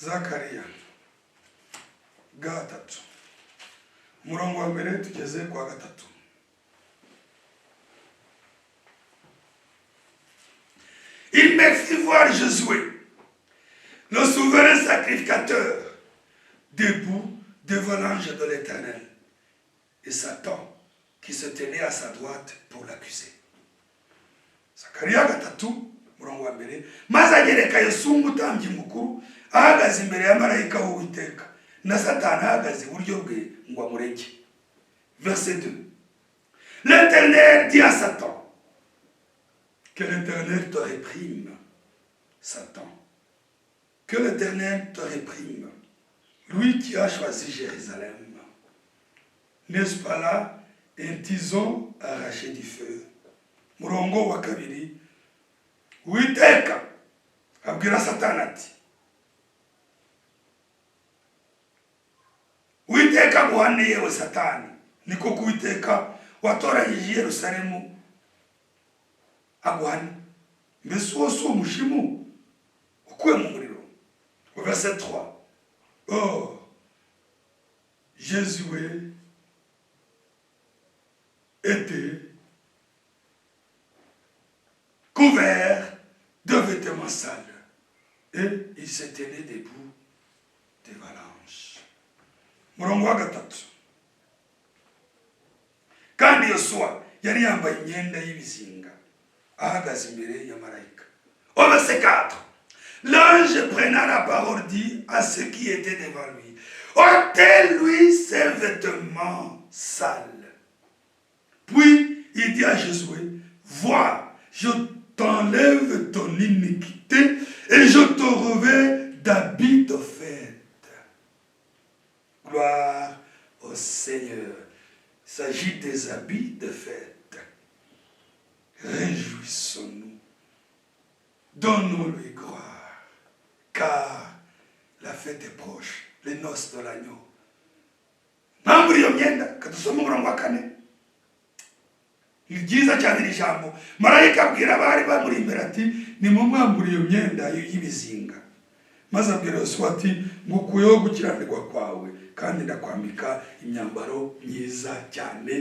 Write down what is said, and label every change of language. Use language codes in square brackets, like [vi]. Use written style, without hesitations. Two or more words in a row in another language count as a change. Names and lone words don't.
[rw] Zakariya gatatu umurongo wa mbere tugeze kwa gatatu. [fr] Il me fit voir Josué, le souverain sacrificateur, debout devant l'ange de l'Éternel, et Satan qui se tenait à sa droite pour l'accuser. [rw] Zakariya gatatu murongo wa mbere, maze agereka Yesu umutambyi mukuru ahagaze imbere ya marayika w'Uwiteka na Satani ahagaze iburyo bwe ngo amurege. [fr] Verset 2. L'Éternel dit à Satan, que l'Éternel te réprime, Satan. Que l'Éternel te réprime, lui qui a choisi Jérusalem. N'est-ce pas là un tison arraché du feu? [rw] Murongo wa kabiri, Uwiteka abwira Satani ati, Uwiteka guhane yewe Satani, niko Uwiteka watoranyije Yerusalemu aguhane. Mbese uwo si umushimu ukuwe mu muriro. [fr] Verset 3. Or, Josué était couvert de vêtements sales et il se tenait debout devant l'ange. [rw] Murongo wa gatatu. Kandi Yosuwa yari yambaye imyenda y'ibizinga ahagaze imbere ya marayika. [fr] Au verset 4. L'ange prenant la parole dit à ceux qui étaient devant lui, ôtez-lui ses vêtements sales. Puis il dit à Josué, vois, je t'enlève ton iniquité et je te revêts d'habits de fête. Gloire au Seigneur. Il s'agit des habits de fête. Réjouissons-nous. Donnons-lui gloire. Car la fête est proche. Les noces de l'agneau. [rw] Mpamvu iyo myenda kadusoma umurongo wa 4. Ni byiza cyane iri jambo. Marayika abwira abari bamuri imbere ati nimumwambure iyo myenda y'ibizinga. Maze abwira Yosuwa ati ngukuyeho gukiranirwa kwawe kandi ndakwambika imyambaro myiza cyane.